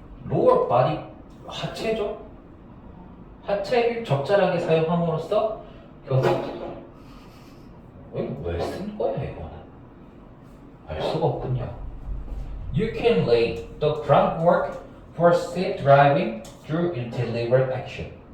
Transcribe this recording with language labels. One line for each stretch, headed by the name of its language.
Korean: lower body 하체죠. 하체를 적절하게 사용함으로써 교통 왜 쓴 거야 이거는? 알 수가 없군요.
English: You can lay the groundwork for safe driving through deliberate action.